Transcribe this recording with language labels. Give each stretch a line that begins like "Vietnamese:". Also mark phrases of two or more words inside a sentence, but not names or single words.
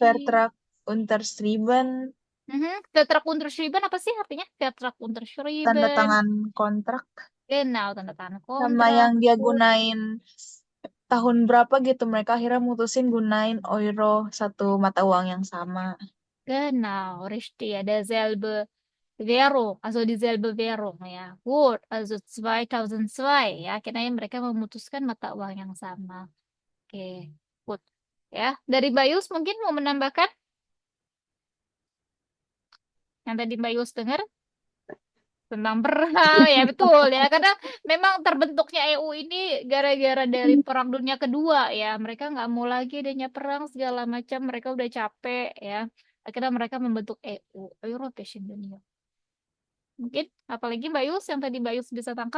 German: Vertrag Unterschrieben, Vertrag unterschrieben
Indonesian: apa sih artinya? Vertrag tanda
German: unterschrieben.
Indonesian: tangan kontrak, Genau, tanda tangan sama kontrak. yang dia gunain tahun berapa gitu. Mereka akhirnya mutusin gunain euro, satu mata uang yang sama.
German: Genau, richtig. Ada selbe Währung, also dieselbe Währung ya. Gut, also 2002 ya.
Indonesian: Akhirnya mereka memutuskan mata uang yang sama. Oke, good. Ya, dari Bayus mungkin mau menambahkan yang tadi Bayus dengar tentang perang ya betul ya karena memang terbentuknya EU ini gara-gara dari Perang Dunia Kedua ya mereka nggak mau lagi adanya perang segala macam mereka udah capek ya akhirnya mereka membentuk EU
English: European Union
Indonesian: mungkin apalagi Mbak Yus yang tadi Mbak Yus bisa tangkap